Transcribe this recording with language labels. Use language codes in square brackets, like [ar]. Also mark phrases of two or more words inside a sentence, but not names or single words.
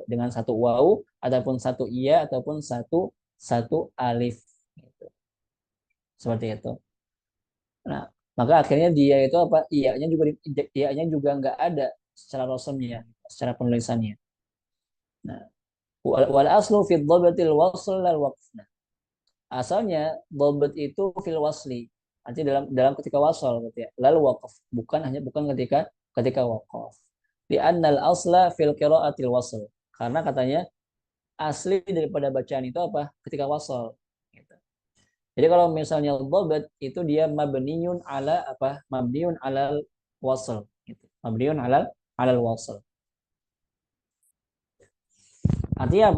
[id] Dengan satu waw ataupun satu iya ataupun satu satu alif, gitu. Seperti itu. Nah, maka akhirnya dia itu apa? Iya-nya juga nggak ada secara rasamnya, secara penulisannya. Nah, [ar] والأصل في ضبط الوصل لا الوقف. Asalnya dhabat itu في الوصل. [id] Artinya dalam ketika wasal gitu ya. Lalu waqaf, bukan ketika ketika waqaf. [ar] دي أن الأصل في القراءة الوصل. [id] Karena katanya asli daripada bacaan itu apa? Ketika wasal gitu. Jadi kalau misalnya dhabat itu dia [ar] مبني على [id] apa? [ar] مبني على الوصل gitu. مبني على الوصل. [id] Artinya apa?